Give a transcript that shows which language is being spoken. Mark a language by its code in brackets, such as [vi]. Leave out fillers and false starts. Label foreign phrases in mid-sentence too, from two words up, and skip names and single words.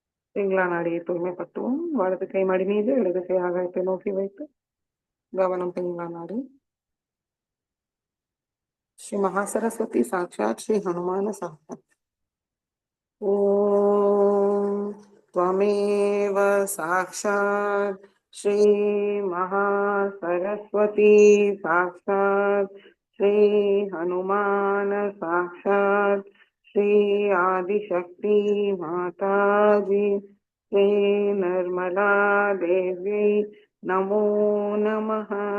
[ta] பிங்களா நாடியை தூய்மைப்படுத்துவோம். வலது கை மடி மீது, இடது கை ஆகாயத்தை நோக்கி வைத்து கவனம் பிங்களா நாடி. [sa] श्री महासरस्वती साक्षात श्री हनुमान साक्षात। ओम त्वमेव साक्षात श्री महासरस्वती साक्षात श्री हनुमान साक्षात श्री आदिशक्ति माता जी श्री निर्मला देवी नमो नमः।